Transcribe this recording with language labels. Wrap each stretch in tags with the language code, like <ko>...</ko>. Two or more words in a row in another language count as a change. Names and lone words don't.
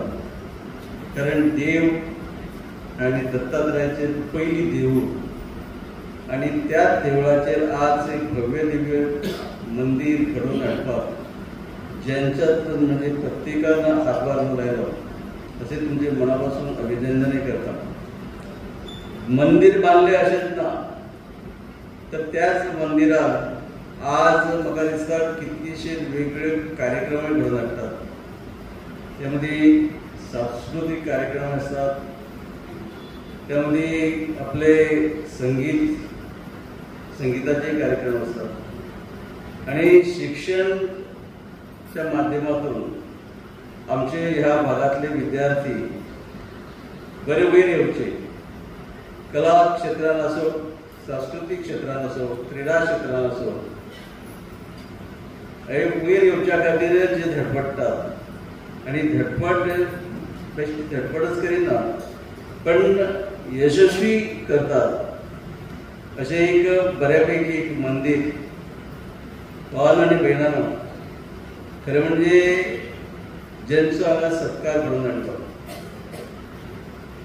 <kok>कारण देव आणि दत्तात्रयाचे पहिली देऊळ आणि त्या देवळाचेर आज एक भव्य दिव्य मंदिर घडोवन हाडपाक ज्यांच्यातून म्हणजे प्रत्येकान हातभार लायलो, असे तुमचे मनापासून अभिनंदनही करता. मंदिर बांधले असेच ना, तर त्याच मंदिरात आज म्हाका दिसता कितलेशे वेगळे कार्यक्रम घडोवन हाडटात.</kok> <mr>त्यामध्ये सांस्कृतिक कार्यक्रम असतात, त्यामध्ये आपले संगीताचे कार्यक्रम असतात.</mr> <kok>आणि शिक्षणच्या माध्यमातून आमचे ह्या भागातले विद्यार्थी बरे वयर येवचे, कला क्षेत्रात असो, सांस्कृतिक क्षेत्रात असो, क्रीडा क्षेत्रात असो, हे वयर येवच्या खातीर जे धडपडटात आणि धडपडच करिना पण यशस्वी करतात असे एक बऱ्यापैकी एक मंदिर भावांनो आणि भयणांनो, खरें म्हणजे ज्यांचो हांगा सत्कार घडोवन हाडलो.</kok>